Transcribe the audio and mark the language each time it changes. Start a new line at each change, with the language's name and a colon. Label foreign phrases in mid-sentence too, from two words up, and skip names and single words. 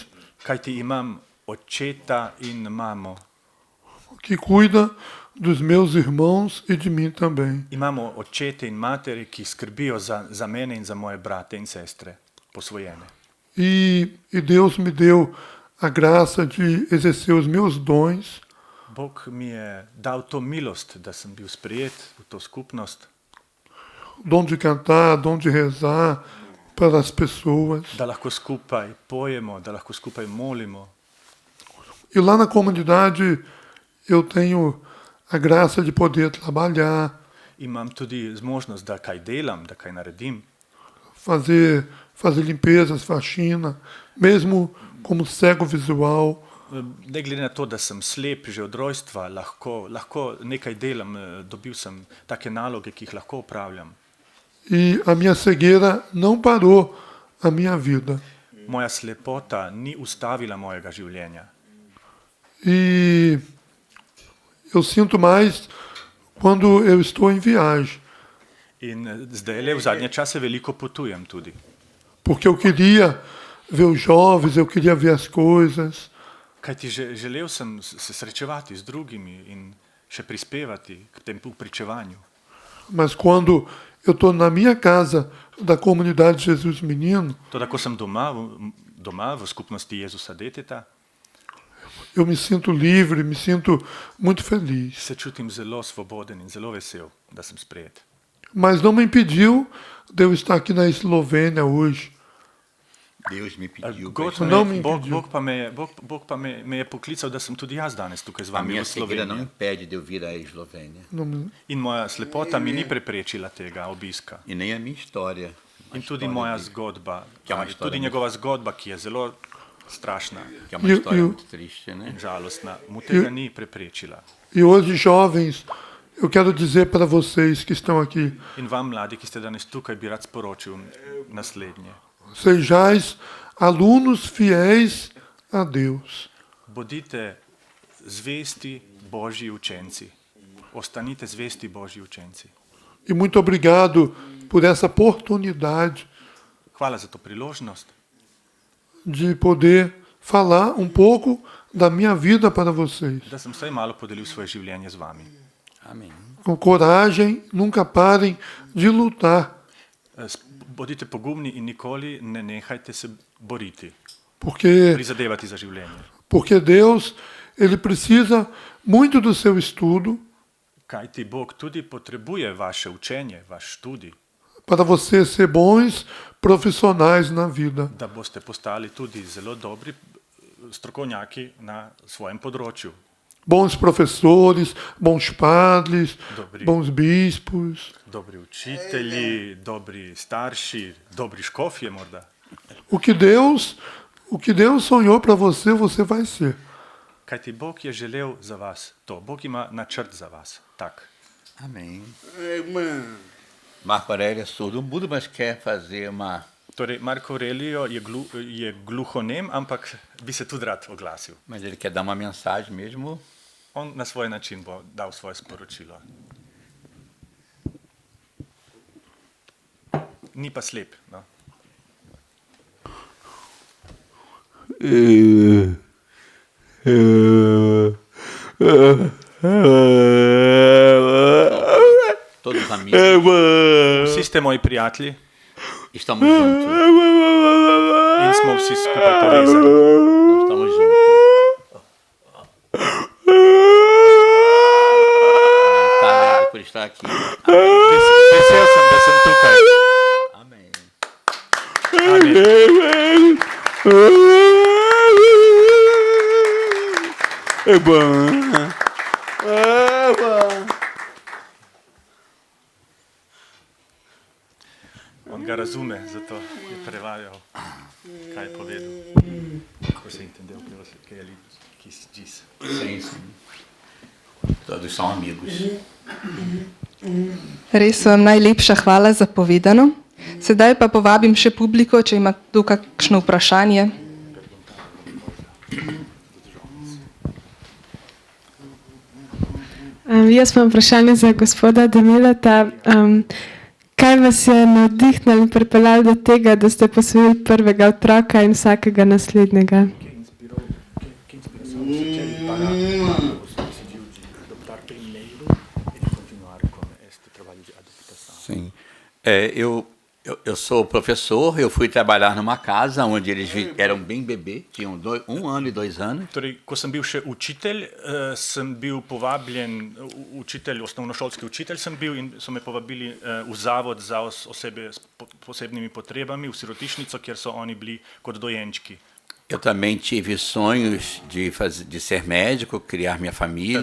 Slovenian: kajti imam očeta in mamo.
Portuguese: que cuidam dos meus irmãos e de mim também.
Slovenian: Imamo očete in matere, ki skrbijo za mene in za moje brate in sestre, posvojene.
Portuguese: E Deus me deu a graça de exercer os meus dons,
Slovenian: Bog mi je dal to milost, da sem bil sprejet v to skupnost,
Portuguese: dom de cantar, dom de rezar para as pessoas.
Slovenian: da lahko skupaj pojemo, da lahko skupaj molimo.
Portuguese: E lá na comunidade eu tenho a graça de poder trabalhar,
Slovenian: Imam tudi zmožnost, da kaj delam, da kaj naredim,
Portuguese: fazer limpezas, faxina, mesmo como cego visual.
Slovenian: ne glede na to, da sem slep že od rojstva, lahko nekaj delam, dobil sem take naloge, ki jih lahko opravljam.
Portuguese: E a minha cegueira não parou a minha vida.
Slovenian: Moja slepota ni ustavila mojega življenja.
Portuguese: E eu sinto mais quando eu estou em viagem,
Slovenian: In zdaj le v zadnje čase veliko potujem tudi.
Portuguese: porque eu queria ver os jovens, eu queria ver as coisas.
Slovenian: Kajti želel sem se srečevati z drugimi in še prispevati k temu pričevanju.
Portuguese: Mas quando eu estou na minha casa da comunidade Jesus Menino,
Slovenian: Toda, ko sem doma v skupnosti Jezusa Deteta,
Portuguese: eu me sinto livre, me sinto muito feliz.
Slovenian: se čutim zelo svoboden in zelo vesel, da sem sprejet.
Portuguese: Mas não me impediu de eu estar aqui na Eslovênia hoje. Deus me pediu. Não me impediu.
Slovenian: Bog pa me je poklical, da sem tudi jaz danes tukaj z
Portuguese: A
Slovenian: vami
Portuguese: minha
Slovenian: v
Portuguese: cegueira não
Slovenian: Sloveniji.
Portuguese: impede de eu vir à Eslovênia. Não me-
Slovenian: In moja slepota mi ni preprečila tega obiska.
Portuguese: E nem a minha história. A
Slovenian: In tudi
Portuguese: história
Slovenian: moja
Portuguese: dele,
Slovenian: zgodba, Ki je
Portuguese: uma história
Slovenian: tudi
Portuguese: muito-
Slovenian: njegova zgodba, ki je zelo strašna
Portuguese: que é uma E- história e o- muito triste, né?
Slovenian: in žalostna, mu tega ni preprečila.
Portuguese: E hoje, jovens, eu quero dizer para vocês que estão aqui,
Slovenian: In vam, mladi, ki ste danes tukaj, bi rad sporočil naslednje.
Portuguese: sejais alunos fiéis a Deus.
Slovenian: Bodite zvesti Božji učenci. Ostanite zvesti Božji učenci.
Portuguese: E muito obrigado por essa oportunidade
Slovenian: Hvala za to priložnost,
Portuguese: de poder falar um pouco da minha vida para vocês.
Slovenian: da sem vsaj malo podelil svoje življenje z vami.
Portuguese: Amém. Com coragem, nunca parem de lutar,
Slovenian: Bodite pogumni in nikoli ne nehajte se boriti,
Portuguese: porque
Slovenian: prizadevati za življenje.
Portuguese: Deus, ele precisa muito do seu estudo
Slovenian: Kajti Bog tudi potrebuje vaše učenje, vaš študij,
Portuguese: para você ser bons profissionais na vida.
Slovenian: da boste postali tudi zelo dobri strokovnjaki na svojem področju.
Portuguese: Bons professores, bons padres,
Slovenian: Dobri.
Portuguese: bons bispos.
Slovenian: Dobri učitelji, dobri starši, dobri škofje morda.
Portuguese: O que Deus sonhou para você, você vai ser.
Slovenian: Kajti Bog je želel za vas to. Bog ima načrt za vas. Tak.
Portuguese: Amém. Marco Aurélio é surdo mudo, mas quer fazer
Slovenian: Torej, Marko Aurelio je gluhonem, ampak bi se tudi rad oglasil.
Portuguese: Mas ele quer dar uma mensagem mesmo.
Slovenian: On na svoj način bo dal svoje sporočilo. Ni pa slep. No.
Portuguese: Todos amigos.
Slovenian: Vsi ste moji prijatelji
Portuguese: Estamos juntos.
Slovenian: in smo vsi skupaj povezani.
Portuguese: Nós estamos juntos. Está alegre por estar aqui.
Slovenian: Vesel sem, da sem tukaj.
Portuguese: Amém.
Slovenian: Amen.
Portuguese: É bom. É bom.
Slovenian: On ga razume, zato je prevajal, kaj je povedal. Ko se je
Portuguese: entendeu que ele quis dizer. Sim, sim. Todos são amigos.
Slovenian: Res vam najlepša hvala za povedano. Sedaj pa povabim še publiko, če ima tu kakšno vprašanje. Jaz imam vprašanje za gospoda Demileta. Kaj vas je navdihnilo in pripeljalo do tega, da ste posvojili prvega otroka in vsakega naslednjega?
Portuguese: Sim. Eu sou professor, eu fui trabalhar numa casa onde eles eram bem bebê, tinham 1 ano e 2 anos.
Slovenian: Torej, ko sem bil še učitelj, sem bil povabljen, učitelj, osnovnošolski učitelj sem bil in so me povabili v zavod za osebe s posebnimi potrebami, v sirotišnico, kjer so oni bili kot dojenčki.
Portuguese: Eu também tive sonhos de ser médico, criar minha família.